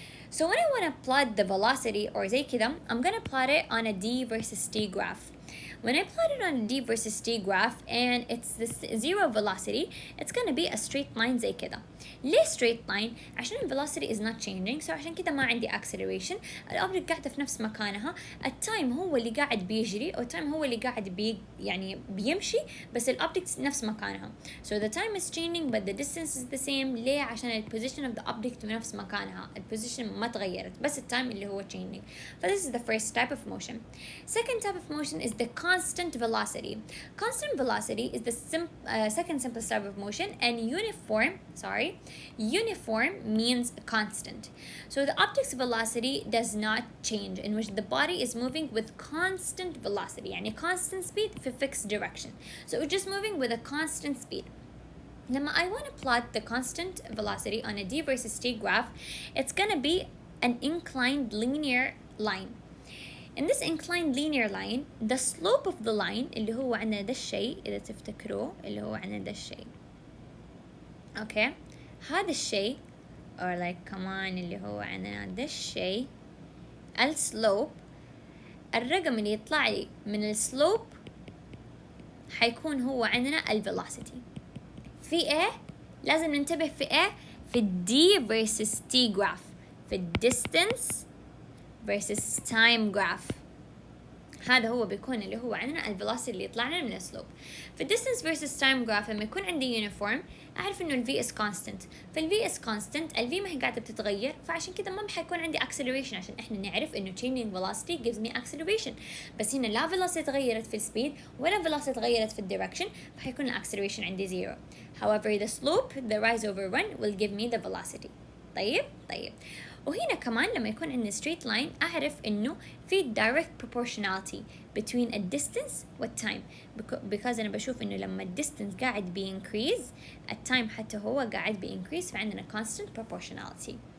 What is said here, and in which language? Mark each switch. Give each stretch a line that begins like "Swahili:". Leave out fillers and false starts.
English: So when I want to plot the velocity or
Arabic: زي كده,
English: I'm going to plot it on a d versus t graph. When I plot it on a d versus t graph and it's this zero velocity, it's going to be a straight line
Arabic: زي كده. ليه straight line؟ عشان ال
English: velocity is not changing, so
Arabic: عشان كده ما عندي acceleration. الأوبجكت قاعدة في نفس مكانها. التايم هو اللي قاعد بيجري أو التايم هو اللي قاعد يعني بيمشي, بس الأوبجكت نفس مكانها.
English: So the time is changing but the distance is the same.
Arabic: ليه؟ عشان ال
English: position of the object
Arabic: في نفس مكانها. ال position ما تغيرت, بس التايم اللي هو changing.
English: So this is the first type of motion. Second type of motion is the constant velocity. Constant velocity is the second simplest type of motion, and uniform means constant. So the object's velocity does not change, in which the body is moving with constant velocity,
Arabic: يعني
English: constant speed في fixed direction. So it's just moving with a constant speed.
Arabic: لما
English: I want to plot the constant velocity on a d versus t graph, it's gonna be an inclined linear line. In this inclined linear line, the slope of the line
Arabic: اللي هو عندنا ده الشيء, إذا تفتكروه اللي هو عندنا ده الشيء. Okay, هذا الشيء
English: or like
Arabic: كمان اللي هو عندنا ده الشيء, السلوب, الرقم اللي يطلع لي من السلوب حيكون هو عندنا الفيلوسيتي. في ايه؟ لازم ننتبه في ايه؟ في d versus t graph, في
English: distance versus time graph.
Arabic: هذا هو بيكون اللي هو عندنا الفيلوسيتي اللي يطلع لنا من السلوب. في distance versus time graph لما يكون عندي uniform أعرف إنه ال v is constant. فال v is constant, ال v ما هي قاعدة بتتغير, فعشان كده ما حيكون عندي acceleration, عشان إحنا نعرف إنه
English: changing velocity gives me acceleration.
Arabic: بس هنا لا velocity تغيرت في السبيد ولا velocity تغيرت في الدايركشن, فحيكون acceleration عندي zero.
English: However, the slope, the rise over run will give me the velocity.
Arabic: طيب. وهنا كمان لما يكون عندي straight line أعرف إنه في
English: direct proportionality between a distance
Arabic: والtime, because أنا بشوف إنه لما distance قاعد increase, الtime حتى هو قاعد increase, فعندنا
English: constant proportionality.